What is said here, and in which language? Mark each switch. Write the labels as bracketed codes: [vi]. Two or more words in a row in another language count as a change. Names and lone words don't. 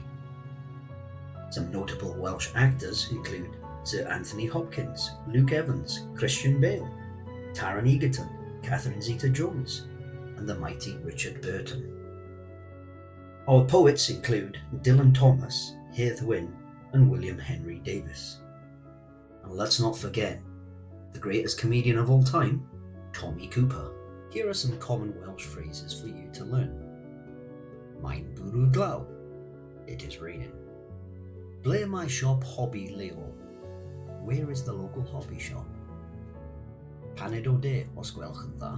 [en] Some notable Welsh actors include Sir Anthony Hopkins, Luke Evans, Christian Bale, Taron Egerton, Catherine Zeta-Jones, and the mighty Richard Burton. Our poets include Dylan Thomas, Hedd Wyn, and William Henry Davies. And let's not forget, the greatest comedian of all time, Tommy Cooper. Here are some common Welsh phrases for you to learn. [cy] Mae'n bwrw glaw. [en] It is raining. [cy] Ble mae siop hobby leol? [en] Where is the local hobby shop? [cy] Paned o de os gwelch yn dda?